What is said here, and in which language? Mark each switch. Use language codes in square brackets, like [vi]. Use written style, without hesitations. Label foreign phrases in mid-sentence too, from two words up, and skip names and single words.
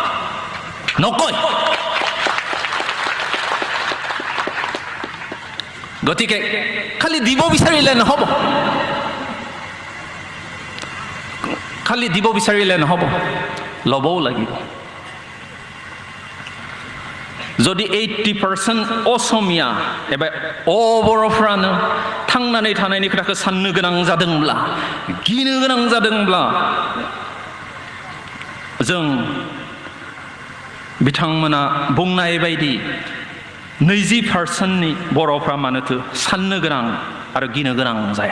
[as] নকয়। গতিকে খালি দিব বিচাৰিলে নহ'ব, খালি দিব বিচাৰিলে নহ'ব, ল'বও লাগিব। [brx] যদি 80% असमिया एबा बर'फ्रानो थांनानै थानायनि खोथाखौ साननो गोनां जादोंब्ला, गिनो गोनां जादोंब्ला, जों बिथांमोना बुंनाय बायदि 20%नि बर'फ्रा मानोथो साननो गोनां आरो गिनो गोनां जाया।